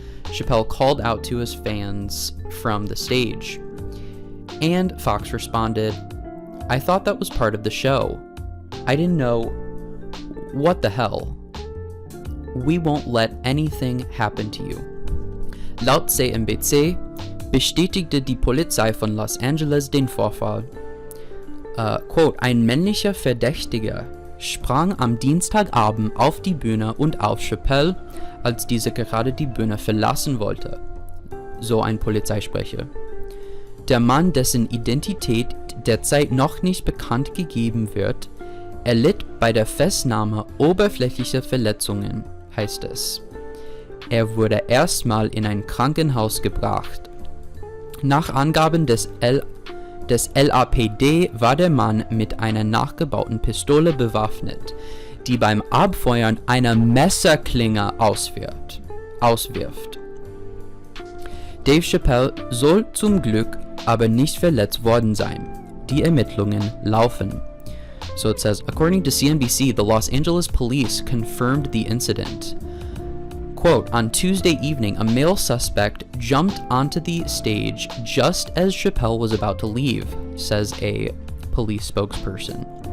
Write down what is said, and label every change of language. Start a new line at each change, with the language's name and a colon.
English: Chappelle called out to his fans from the stage. And Foxx responded, I thought that was part of the show. I didn't know. What the hell? We won't let anything happen to you.
German: Laut CNBC bestätigte die Polizei von Los Angeles den Vorfall. Quote, ein männlicher Verdächtiger sprang am Dienstagabend auf die Bühne und auf Chappelle, als dieser gerade die Bühne verlassen wollte, so ein Polizeisprecher. Der Mann, dessen Identität derzeit noch nicht bekannt gegeben wird, erlitt bei der Festnahme oberflächliche Verletzungen, heißt es. Er wurde erstmal in ein Krankenhaus gebracht. Nach Angaben des LAPD war der Mann mit einer nachgebauten Pistole bewaffnet, die beim Abfeuern eine Messerklinge auswirft. Dave Chappelle soll zum Glück aber nicht verletzt worden sein. Die Ermittlungen laufen. So it says, according to CNBC, the Los Angeles police confirmed the incident. Quote, on Tuesday evening, a male suspect jumped onto the stage just as Chappelle was about to leave, says a police spokesperson.